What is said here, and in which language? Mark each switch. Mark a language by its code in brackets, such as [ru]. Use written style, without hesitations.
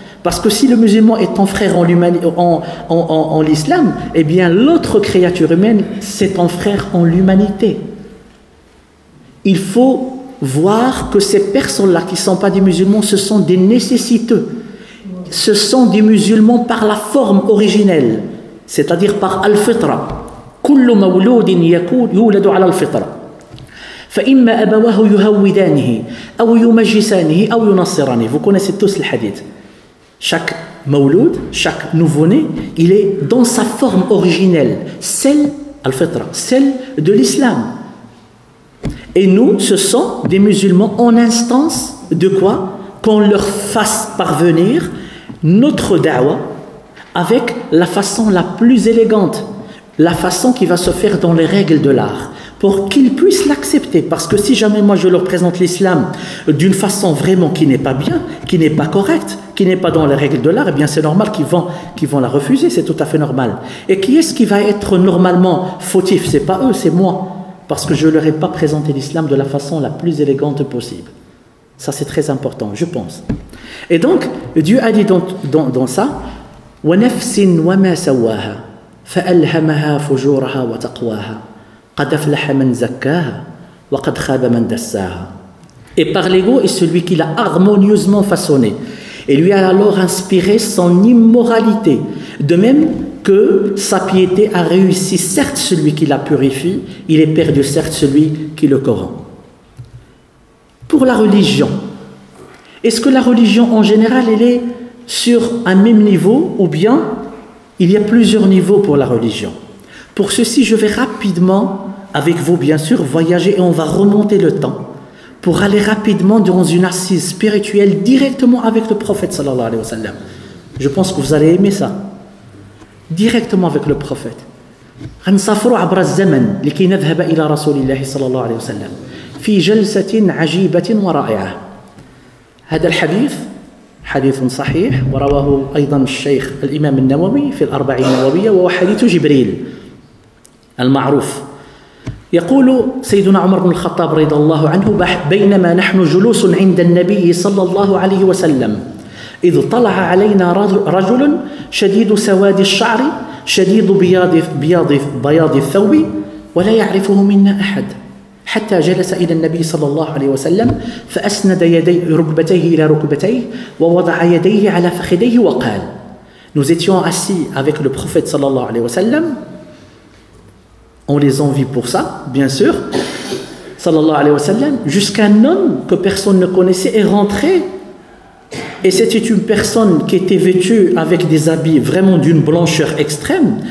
[fr] Parce que si le musulman est ton frère en l'islam, eh bien l'autre créature humaine, c'est ton frère en l'humanité. Il faut voir que ces personnes-là qui ne sont pas des musulmans, ce sont des nécessiteux. Ce sont des musulmans par la forme originelle, c'est-à-dire par al-fitra. [ar] كل مولود يولد على الفطرة فإما أبواه يهودانه أو يمجسانه أو ينصرانه. [fr] Vous connaissez tous le hadith. Chaque mawloud, chaque nouveau-né, il est dans sa forme originelle, celle al-fitra, celle de l'islam. Et nous, ce sont des musulmans en instance de quoi? Qu'on leur fasse parvenir notre da'wa avec la façon la plus élégante, la façon qui va se faire dans les règles de l'art, pour qu'ils puissent l'accepter. Parce que si jamais moi je leur présente l'islam d'une façon vraiment qui n'est pas bien, qui n'est pas correcte, qui n'est pas dans les règles de l'art, eh bien c'est normal qu'ils vont la refuser, c'est tout à fait normal. Et qui est-ce qui va être normalement fautif? C'est pas eux, c'est moi. Parce que je ne leur ai pas présenté l'islam de la façon la plus élégante possible. Ça c'est très important, je pense. Et donc, Dieu a dit dans ça, [ar] وَنَفْسٍ وَمَا سَوَّاهَا فَأَلْهَمَهَا فُجُورَهَا وَتَقْوَاهَا قَدْ أَفْلَحَ مَنْ زَكَّاهَا وَقَدْ خَابَ مَنْ دَسَّاهَا. [fr] Et par l'ego est celui qui l'a harmonieusement façonné et lui a alors inspiré son immoralité, de même que sa piété a réussi. Certes celui qui la purifie, il est perdu certes celui qui le corrompt. Pour la religion, est-ce que la religion en général elle est sur un même niveau ou bien il y a plusieurs niveaux pour la religion? Pour ceci, je vais rapidement, avec vous bien sûr, voyager et on va remonter le temps pour aller rapidement dans une assise spirituelle directement avec le prophète sallallahu alayhi wa sallam. Je pense que vous allez aimer ça. Directement avec le prophète. [ar] غنسافروا عبر الزمن لكي نذهب إلى رسول الله صلى الله عليه وسلم في جلسة عجيبة ورائعة. هذا الحديث حديث صحيح ورواه أيضا الشيخ الإمام النووي في الأربعين النووية وهو حديث جبريل المعروف. يقول سيدنا عمر بن الخطاب رضي الله عنه بينما نحن جلوس عند النبي صلى الله عليه وسلم إذ طلع علينا رجل شديد سواد الشعر شديد بياض الثوب ولا يعرفه منا أحد حتى جلس إلى النبي صلى الله عليه وسلم فأسند ركبتيه إلى ركبتيه ووضع يديه على فخذيه وقال. [fr] Nous étions assis avec le prophète sallallahu alayhi wa sallam. On les envie pour ça, bien sûr, sallallahu alayhi wa sallam, jusqu'un homme que personne ne connaissait est rentré. Et c'était une personne qui était vêtue avec des habits vraiment d'une blancheur extrême.